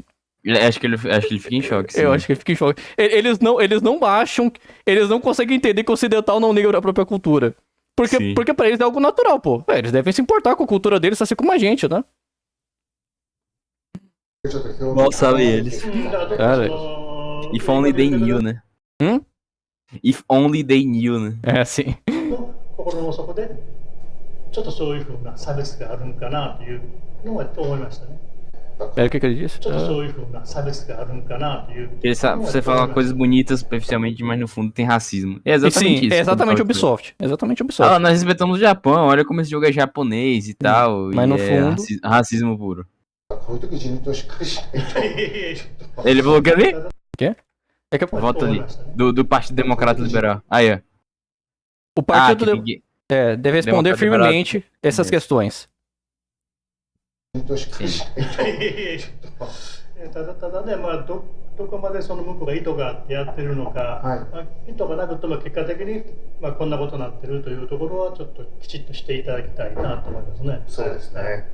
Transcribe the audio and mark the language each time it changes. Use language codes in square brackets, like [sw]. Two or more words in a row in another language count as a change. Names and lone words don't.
[pt] Acho que ele fica em choque. Sim. Eu acho que ele fica em choque. Eles não acham, eles não conseguem entender que o ocidental não liga pra própria cultura. Porque pra eles é algo natural, pô. Eles devem se importar com a cultura deles, assim como a gente, né? Mal sabem eles. Cara, [en] if only they knew, né? If only they knew, [pt] né? É assim. [ja] 心の底でちょっとそういうふうな差別があるんかなというのは思いましたね。 [pt] É o que ele disse? [ja] ちょっとそういうふうな差別があるんかなという。 [pt] Você fala coisas bonitas superficialmente, mas no fundo tem racismo. É exatamente isso. É exatamente Ubisoft. Exatamente Ubisoft. Ah, nós respeitamos o Japão, olha como esse jogo é japonês e tal. Mas e no fundo. Racismo puro. [ja] こういう時自民党しっかりしないと。 [pt] Ele falou que ali? Quê? É que Volta ali. Do Partido Democrata Liberal. Aí, ó. o partido deve responder firmemente essas questões. [ja] 自民党しっかりしないと。ただね、どこまでその向こうが意図があってやってるのか、意図がなくても結果的に、こんなことになってるというところはちょっときちっとしていただきたいなと思いますね。そうですね。